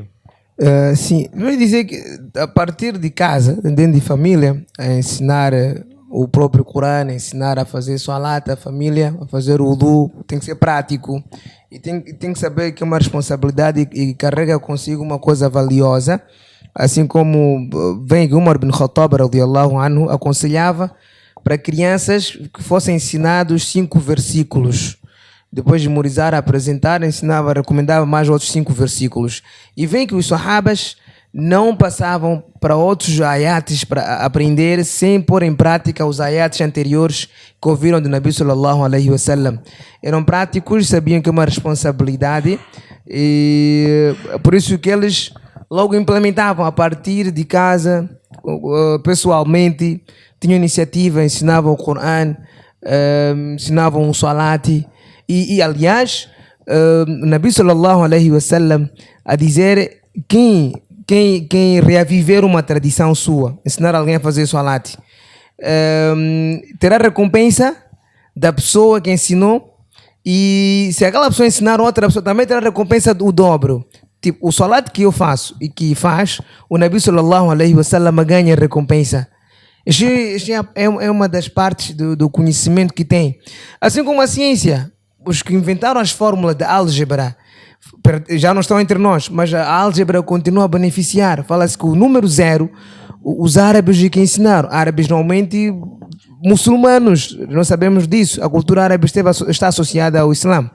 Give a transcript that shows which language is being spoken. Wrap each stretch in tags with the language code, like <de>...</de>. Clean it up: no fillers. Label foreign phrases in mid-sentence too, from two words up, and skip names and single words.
<pt>Sim, eu vou dizer que a partir de casa, dentro de família, a ensinar o próprio Corão, ensinar a fazer salat, a família, a fazer o wudu, tem que ser prático e tem que saber que é uma responsabilidade e carrega consigo uma coisa valiosa, assim como vem que Umar bin Khattab</pt> <ar>رضي الله عنه</ar> <pt>aconselhava para crianças que fossem ensinados 5 versículos. Depois de memorizar, apresentar, ensinava, recomendava mais outros 5 versículos. E vem que os sahabas não passavam para outros ayates para aprender sem pôr em prática os ayates anteriores que ouviram do</pt> <ar>نبي صلى الله عليه وسلم.</ar> <pt>Eram práticos, sabiam que é uma responsabilidade e por isso que eles logo implementavam a partir de casa pessoalmente, tinham iniciativa, ensinavam o Coran, ensinavam o Salati. E aliás, o</pt> <ar>نبي صلى الله عليه وسلم</ar> <pt>a dizer quem reaviver uma tradição sua, ensinar alguém a fazer Salati, terá recompensa da pessoa que ensinou, e se aquela pessoa ensinar outra pessoa, também terá recompensa do dobro. Tipo, o salat que eu faço e que faz, o</pt> <ar>نبي صلى الله عليه وسلم</ar> <pt>ganha recompensa. Isto é uma das partes do conhecimento que tem. Assim como a ciência, os que inventaram as fórmulas da álgebra já não estão entre nós, mas a álgebra continua a beneficiar. Fala-se que o número zero, os árabes que ensinaram, árabes normalmente muçulmanos, nós sabemos disso, a cultura árabe está associada ao Islã.</pt>